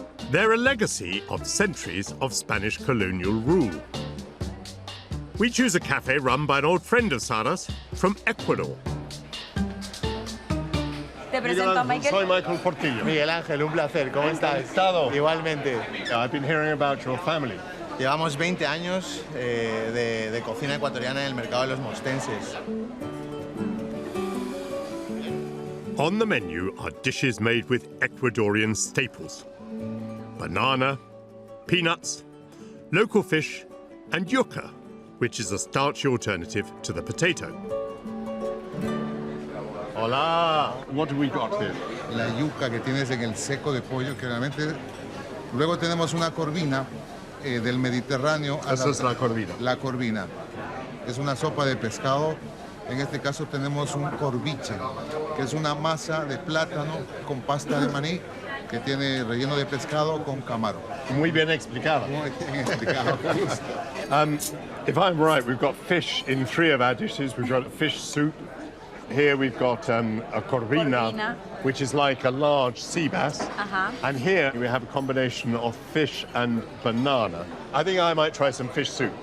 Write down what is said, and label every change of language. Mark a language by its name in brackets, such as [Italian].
[English] They're a legacy of centuries of Spanish colonial rule. We choose a cafe run by an old friend of Sara's from Ecuador. [Spanish] Te presento a Michael. Soy Michael Portillo. Miguel Ángel, un placer. ¿Cómo estás? Encantado. Igualmente. [English] I've been hearing about your family. [Spanish] Llevamos 20 años de cocina ecuatoriana en el mercado de los mostenses. [English] On the menu are dishes made with Ecuadorian staples: banana, peanuts, local fish, and yuca, which is a starchy alternative to the potato. Hola! What do we got here? [Spanish] La yuca que tienes en el seco de pollo, que realmente... Luego tenemos una corvina del Mediterráneo. Esa es la corvina. La corvina. Es una sopa de pescado. En este caso tenemos un corviche, que es una masa de plátano con pasta de maní, que tiene relleno de pescado con camarón. Muy bien explicado. Muy bien explicado. [English] If I'm right, we've got fish in 3 of our dishes. We've got fish soup. Here we've got a corvina, which is like a large sea bass. And here we have a combination of fish and banana. I think I might try some fish soup.